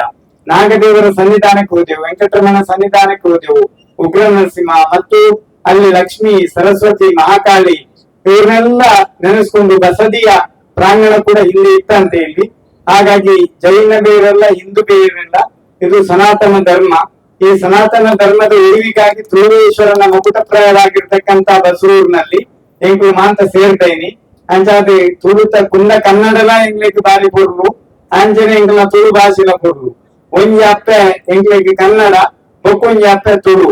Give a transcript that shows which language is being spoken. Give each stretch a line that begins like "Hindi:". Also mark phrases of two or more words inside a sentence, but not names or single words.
Kannada: ನಾಗದೇವರ ಸನ್ನಿಧಾನಕ್ಕೆ ಹೋದೆವು, ವೆಂಕಟರಮಣ ಸನ್ನಿಧಾನಕ್ಕೆ ಹೋದೆವು, ಉಗ್ರ ನರಸಿಂಹ ಮತ್ತು ಅಲ್ಲಿ ಲಕ್ಷ್ಮಿ, ಸರಸ್ವತಿ, ಮಹಾಕಾಳಿ ಇವರನ್ನೆಲ್ಲ ನೆನೆಸ್ಕೊಂಡು ಬಸದಿಯ ಪ್ರಾಂಗಣ ಕೂಡ ಇಲ್ಲಿ ಇತ್ತಂತೆ ಇಲ್ಲಿ. ಹಾಗಾಗಿ ಜೈನ ಬೇರೆಲ್ಲ, ಹಿಂದೂ ಬೇರೆಲ್ಲ, ಇದು ಸನಾತನ ಧರ್ಮ. ಈ ಸನಾತನ ಧರ್ಮದ ಉಳಿವಿಗಾಗಿ ತುಳುವೇಶ್ವರನ ಮುಕುಟಪ್ರಾಯವಾಗಿರ್ತಕ್ಕಂಥ ಬಸರೂರಿನಲ್ಲಿ
Tulu: ಎಂಕ್ಲು ಮಾಂತ
Kannada: ಸೇರ್ತೇನೆ.
Tulu: ಅಂಚಾದ ತುಳುತ ಕುಂದ ಕನ್ನಡಲ ಎಂಗ್ಲಿಕ್ಕೆ ಬಾರಿ ಕೊಡ್ಲು, ಅಂಜನೆ ಎಂಗ್ಲ ತುಳು ಭಾಷೆಲ ಕೊಡ್ಲು. ಒಂಜಿ ಅಪ್ಪೆ ಎಂಗ್ಲಿಕ್ಕೆ ಕನ್ನಡ, ಬೊಕ್ಕೊಂಜಿ ಅಪ್ಪೆ ತುಳು.